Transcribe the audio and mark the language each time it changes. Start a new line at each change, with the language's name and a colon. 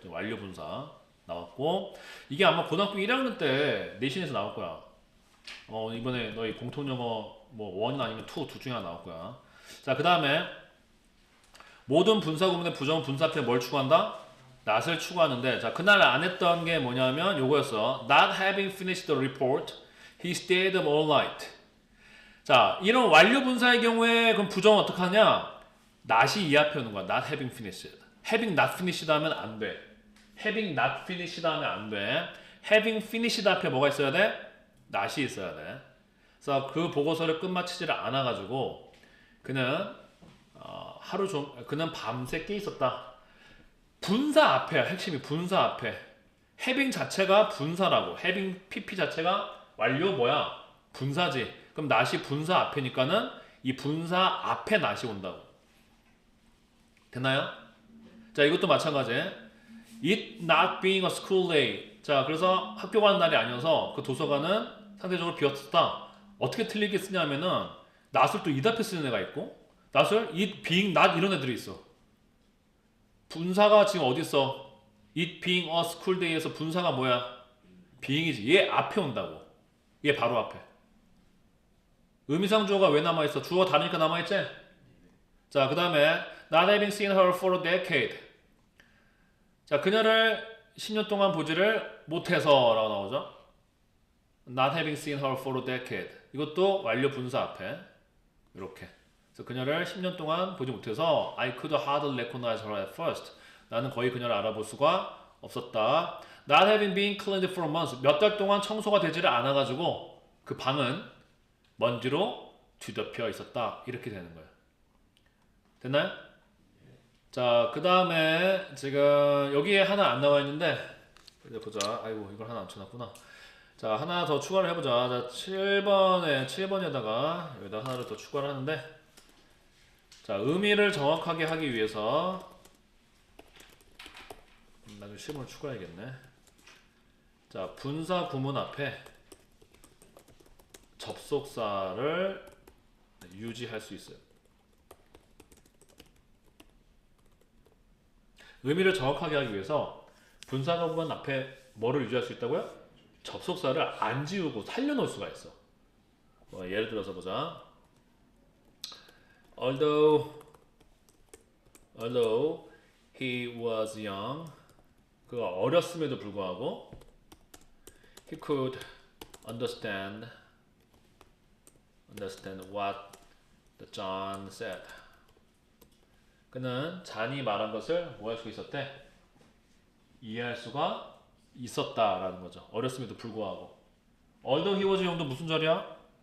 Korean: 완료 분사 나왔고 이게 아마 고등학교 1학년 때 내신에서 나올 거야. 이번에 너희 공통영어 뭐 1 아니면 2 둘 중에 하나 나올 거야. 자, 그 다음에 모든 분사 구문의 부정은 분사 앞에 뭘 추구한다? not을 추구하는데 자, 그날 안 했던 게 뭐냐면 요거였어.
English: Not having finished the report, he stayed up all night.
Korean: 자, 이런 완료 분사의 경우에 그럼 부정은 어떻게 하냐? not이 이 앞에 오는 거야.
English: Not having finished.
Korean: having not finished 하면 안 돼. having not finished 하면 안 돼. having finished 앞에 뭐가 있어야 돼? not이 있어야 돼. 그래서 그 보고서를 끝마치지를 않아가지고 그는 그는 밤새 깨 있었다. 분사 앞에야. 핵심이 분사 앞에. having 자체가 분사라고. having pp 자체가 완료 뭐야? 분사지. 그럼 not이 분사 앞에니까는 이 분사 앞에 not이 온다고. 됐나요? 자, 이것도 마찬가지.
English: It not being a school day.
Korean: 자, 그래서 학교 가는 날이 아니어서 그 도서관은 상대적으로 비었다. 어떻게 틀리게 쓰냐면은 not을 또 it 앞에 쓰는 애가 있고 not을 it being not 이런 애들이 있어. 분사가 지금 어디 있어? it being a school day에서 분사가 뭐야? being이지. 얘 앞에 온다고. 얘 바로 앞에. 의미상 주어가 왜 남아있어? 주어가 다르니까 남아있지? 자, 그 다음에
English: Not having seen her for a decade.
Korean: 자, 그녀를 10년 동안 보지를 못해서 라고 나오죠.
English: Not having seen her for a decade.
Korean: 이것도 완료 분사 앞에 이렇게. 그래서 그녀를 10년 동안 보지 못해서
English: I could hardly recognize her at first.
Korean: 나는 거의 그녀를 알아볼 수가 없었다.
English: Not having been cleaned for months.
Korean: 몇 달 동안 청소가 되지를 않아가지고 그 방은 먼지로 뒤덮여 있었다. 이렇게 되는 거예요. 됐나요? 자, 그 다음에 지금 여기에 하나 안 나와 있는데 이제 보자. 아이고, 이걸 하나 안 쳐놨구나. 자, 하나 더 추가를 해보자. 자, 7번에다가 여기다 하나를 더 추가를 하는데 자, 의미를 정확하게 하기 위해서 나중에 실문을 추가해야겠네. 자, 분사 구문 앞에 접속사를 유지할 수 있어요. 의미를 정확하게 하기 위해서 분사 구문 앞에 뭐를 유지할 수 있다고요? 접속사를 안 지우고 살려놓을 수가 있어. 예를 들어서 보자.
English: Although he was young,
Korean: 그가 어렸음에도 불구하고
English: he could understand what the John said.
Korean: 그는 잔이 말한 것을 뭐 할 수 있었대? 이해할 수가 있었다라는 거죠. 어렸음에도 불구하고.
English: Although he was young
Korean: 도 무슨 절이야?